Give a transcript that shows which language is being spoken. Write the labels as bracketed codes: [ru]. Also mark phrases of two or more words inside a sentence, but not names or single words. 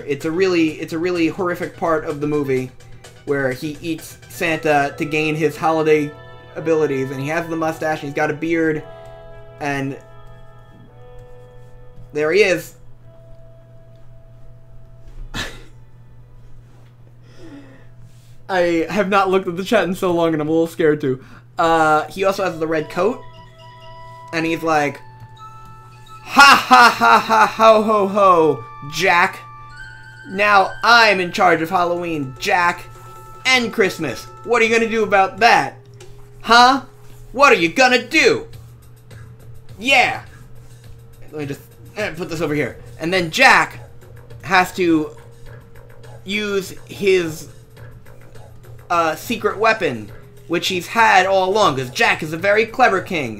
[en] It's a really horrific part of the movie where he eats Santa to gain his holiday abilities, and he has the mustache, and he's got a beard, and there he is. I have not looked at the chat in so long, and I'm a little scared too. He also has the red coat, and he's like, ha ha ha ha ho ho ho, Jack. Now I'm in charge of Halloween, Jack, and Christmas. What are you gonna do about that? Huh? What are you gonna do? Yeah. Let me just put this over here. And then Jack has to use his secret weapon, which he's had all along, because Jack is a very clever king.